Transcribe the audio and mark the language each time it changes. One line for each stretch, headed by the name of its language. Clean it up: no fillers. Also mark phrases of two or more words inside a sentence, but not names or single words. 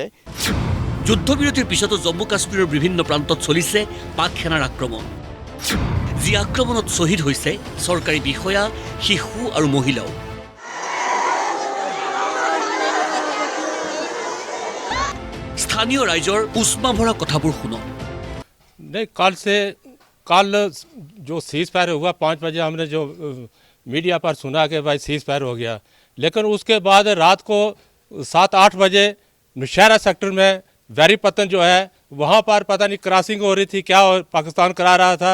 Assamese: যুদ্ধবিৰতিৰ পিছতো জম্মু কাশ্মীৰৰ বিভিন্ন প্ৰান্তত চলিছে পাক সেনাৰ আক্ৰমণ। যি আক্ৰমণত শ্বহীদ হৈছে চৰকাৰী বিষয়া, শিশু আৰু মহিলাও। স্থানীয় ৰাইজৰ উষ্মা ভৰা কথাবোৰ শুনক।
Hindi: नहीं, कल जो
English: cease fire
Hindi: हुआ 5 बजे हमने जो मीडिया पर सुना कि भाई
English: cease fire
Hindi: हो गया, लेकिन उसके बाद रात को 7-8 बजे नौशहरा सेक्टर में वैरीपतन जो है वहाँ पर पता नहीं क्रॉसिंग हो रही थी, क्या पाकिस्तान करा रहा था।